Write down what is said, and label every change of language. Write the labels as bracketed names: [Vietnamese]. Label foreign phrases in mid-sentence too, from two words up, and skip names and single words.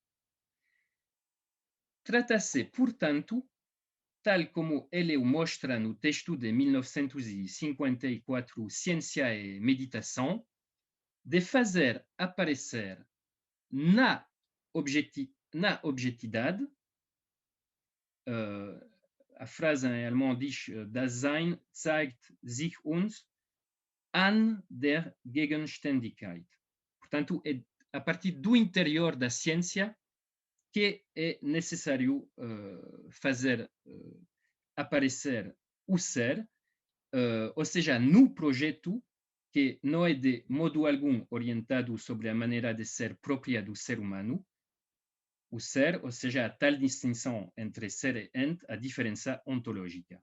[Portuguese] Trata-se, portanto, tal como ele o mostra no texto de 1954, Ciência e Meditação, de fazer aparecer na objetividade, a frase em alemão diz [German] Das Sein zeigt sich uns an der Gegenständigkeit. [Portuguese] Portanto, é a partir do interior da ciência que é necessário fazer aparecer o ser, ou seja, no projeto que não é de modo algum orientado sobre a maneira de ser própria do ser humano, o ser, ou seja, a tal distinção entre ser e end, a diferença ontológica.